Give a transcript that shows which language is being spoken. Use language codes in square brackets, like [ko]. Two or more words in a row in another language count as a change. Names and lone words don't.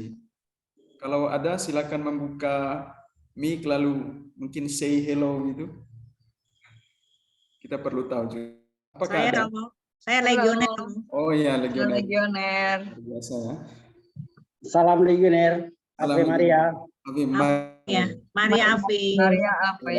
[id] Kalau ada, silakan membuka mic lalu mungkin say hello gitu. Kita perlu tahu juga. Apakah Saya ada? Romo, saya legioner. Oh iya, legioner. Legioner. Luar biasa ya. Salam legioner. Salam [la] Ave Maria. Ave [id] Ya, [la] Maria. Maria Ave. Maria Ave.